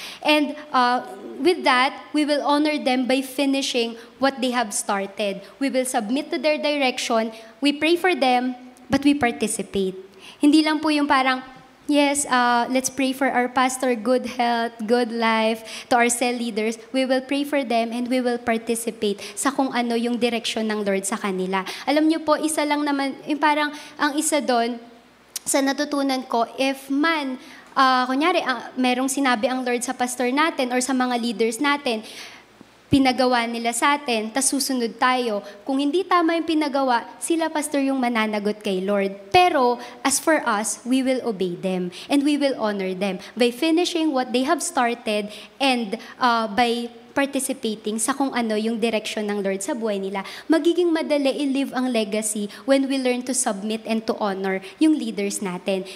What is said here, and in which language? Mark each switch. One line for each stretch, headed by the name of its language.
English: And with that, we will honor them by finishing what they have started. We will submit to their direction, we pray for them, but we participate.
Filipino: Hindi lang po yung parang,
English: yes, let's pray for our pastor, good health, good life, to our cell leaders. We will pray for them and we will participate
Filipino: sa kung ano yung direksyon ng Lord sa kanila. Alam niyo po, isa lang naman, yung parang ang isa doon, sa natutunan ko, if man, kunyari, merong sinabi ang Lord sa pastor natin or sa mga leaders natin, pinagawa nila sa atin, tas susunod tayo. Kung hindi tama yung pinagawa, sila pastor yung mananagot kay Lord.
English: Pero, as for us, we will obey them and we will honor them by finishing what they have started and by participating
Filipino: sa kung ano yung direction ng Lord sa buhay nila. Magiging madali i-live ang legacy
English: when we learn to submit and to honor yung leaders natin.